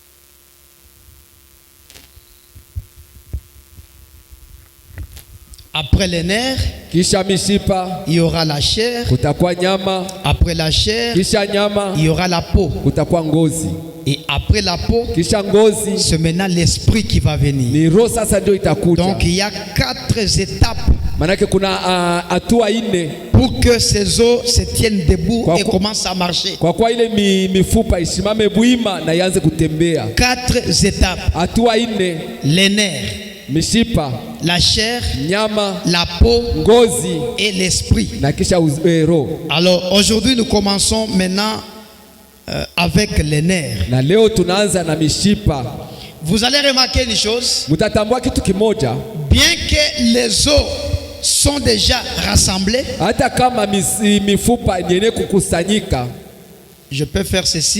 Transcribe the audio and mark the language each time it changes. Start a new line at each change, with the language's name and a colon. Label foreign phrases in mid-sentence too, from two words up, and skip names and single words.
French: Après Après les nerfs,
Swahili: kisha mishipa,
French: il y aura la chair.
Swahili: kutakuwa nyama.
French: Après la chair,
Swahili: Kisha nyama,
French: il y aura la peau.
Swahili: kutakuwa ngozi.
French: Et après la peau,
Swahili: Kisha ngozi,
French: c'est maintenant l'esprit qui va venir.
Swahili: ni roho sasa ndio itakuja.
French: Donc il y a 4 étapes
Swahili: Manake kuna hatua 4
French: pour que ces os se tiennent debout et commencent à marcher.
Swahili: kwa kuwa ile mifupa isimame bwima na ianze kutembea.
French: 4 étapes.
Swahili: Hatua 4:
French: Les nerfs,
Swahili: mishipa,
French: la chair,
Swahili: nyama,
French: la peau
Swahili: ngozi
French: et l'esprit.
Swahili: na kisha roho.
French: Alors aujourd'hui nous commençons maintenant avec les nerfs.
Swahili: Na leo tunaanza na mishipa.
French: Vous allez remarquer une chose.
Swahili: Mtatambua kitu kimoja.
French: Bien que les os sont déjà rassemblés,
Swahili: hata kama mifupa yenye kukusanyika,
French: je peux faire ceci.